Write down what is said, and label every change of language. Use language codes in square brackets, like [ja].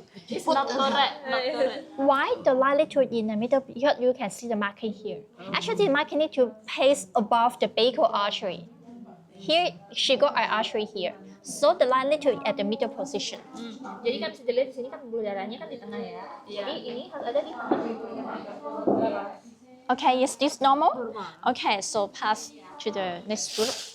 [en] It's not correct, not correct. Why the latitude in the middle? Because you can see the marking here. Actually, the marking need to place above the brachial artery. Here, she got an artery here. So the latitude at the middle position. [id] Jadi kan bisa dilihat di sini kan pembuluh darahnya kan di tengah ya. Jadi ini harus ada di tengah. [en] Okay, is this normal? Okay, so pass to the next group.